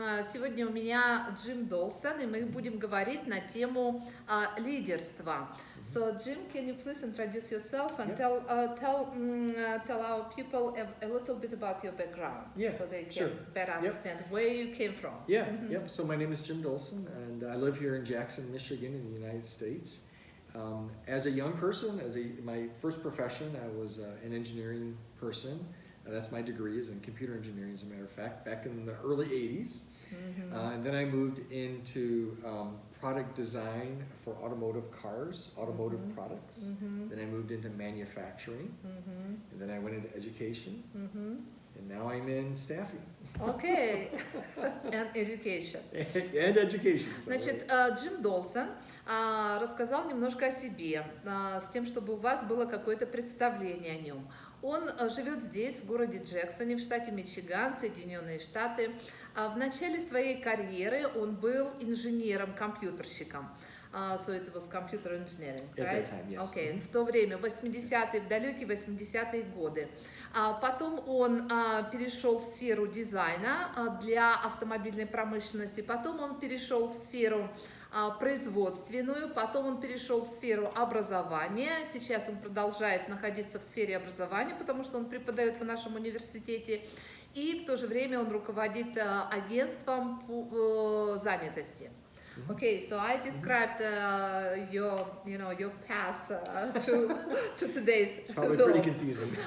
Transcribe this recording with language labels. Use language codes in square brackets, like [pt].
[ru] Сегодня у меня Джим Долсон, и мы будем говорить на тему лидерства. [en] So, Jim, can you please introduce yourself and tell our people a little bit about your background, so they can better understand where you came from. So my name is Jim Dolson, and I live here in Jackson, Michigan, in the United States. As a young person, my first profession, I was an engineering person. That's my degree, is in computer engineering, as a matter of fact, back in the early 80s. And then I moved into product design for automotive cars, automotive products. Then I moved into manufacturing. And then I went into education. And now I'm in staffing. Okay, and education. And education. [ru] Значит, Джим Долсон рассказал немножко о себе, с тем, чтобы у вас было какое-то представление о нем. Он живет здесь, в городе Джексоне, в штате Мичиган, Соединенные Штаты. В начале своей карьеры он был инженером-компьютерщиком. [en] So it was computer engineering, right? At that time, yes. Okay. [ru] В то время, в 80-е, в далекие 80-е годы. Потом он перешел в сферу дизайна для автомобильной промышленности. Потом он перешел в сферу производственную, потом он перешел в сферу образования. Сейчас он продолжает находиться в сфере образования, потому что он преподает в нашем университете. И в то же время он руководит агентством по занятости. [en] Okay, so I described your path to today's. It's probably pretty confusing.